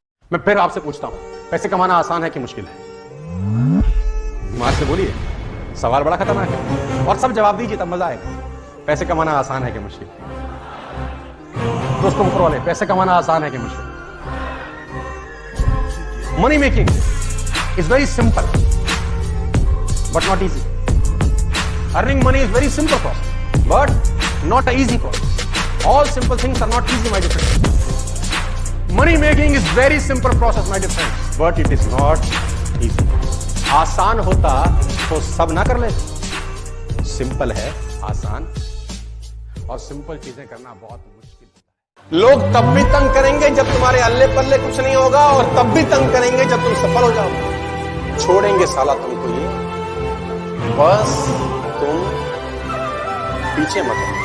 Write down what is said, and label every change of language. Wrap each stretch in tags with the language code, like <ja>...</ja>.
<hi>मैं फिर आपसे पूछता हूं, पैसे कमाना आसान है कि मुश्किल है? दिमाग से बोलिए, सवाल बड़ा खतरनाक है और सब जवाब दीजिए तब मजा आएगा। पैसे कमाना आसान है कि मुश्किल? दोस्तों ऊपर वाले, पैसे कमाना आसान है कि मुश्किल?</hi> <en>Money making is very simple but not easy. Earning money is very simple process but not an easy process. All simple things are not easy, my dear friends. Money making is very simple process, my dear friends, but it is not easy.</en> <hi>आसान होता तो सब ना कर लेते। Simple है आसान, और सिंपल चीजें करना बहुत मुश्किल होता है। लोग तब भी तंग करेंगे जब तुम्हारे अल्ले पल्ले कुछ नहीं होगा, और तब भी तंग करेंगे जब तुम सफल हो जाओगे। छोड़ेंगे साला तुमको ये, बस तुम पीछे मत आओ।</hi>